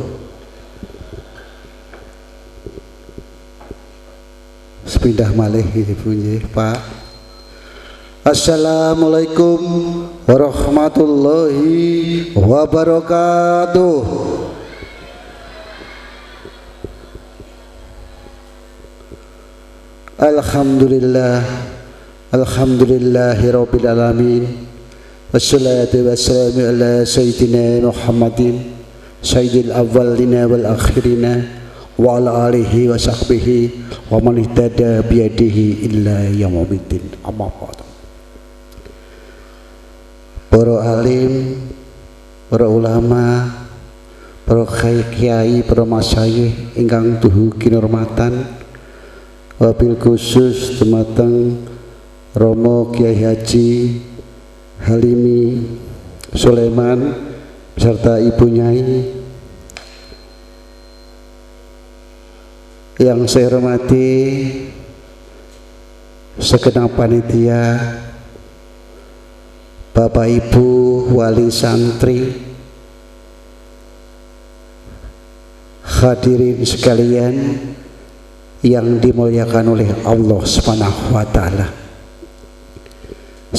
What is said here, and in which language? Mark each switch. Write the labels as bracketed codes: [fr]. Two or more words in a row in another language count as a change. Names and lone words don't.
[jv] Sepindah malih Ibu nggih Pak. [ar] السلام عليكم ورحمة الله وبركاته. الحمد لله رب العالمين. والصلاة والسلام على سيدنا محمد سيد الأولين والآخرين وعلى آله وصحبه ومن اهتدى بهديه إلى يوم الدين. أما بعد. [jv] Para alim, para ulama, para kiai, para masyayikh ingkang tuhu kinurmatan, [ar] وبالخصوص [jv] dumateng Romo Kiai Haji Halimi Sulaiman [id] beserta Ibu Nyai yang saya hormati segenap panitia, Bapak Ibu wali santri, hadirin sekalian yang dimuliakan oleh Allah [ar] سبحانه وتعالى.